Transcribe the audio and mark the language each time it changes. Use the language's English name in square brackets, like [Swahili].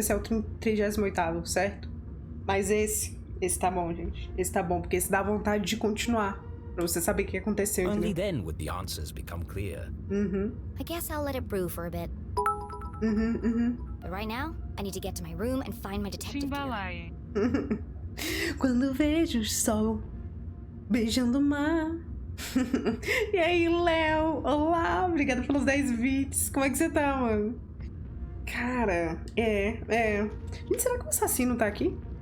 [Portuguese] Esse é o 38º, certo? Mas esse tá bom, gente. Esse tá bom, porque esse dá vontade de continuar. Pra você saber o que aconteceu. [English] Only then would the answers become clear. I guess I'll let it brew for a bit. But right now, I need to get to my room and find my detective gear. [Portuguese] Quando vejo o sol beijando o mar. E aí, Léo? Olá, obrigada pelos 10 bits. Como é que você tá, mano? Cara, Gente, será que o assassino tá aqui?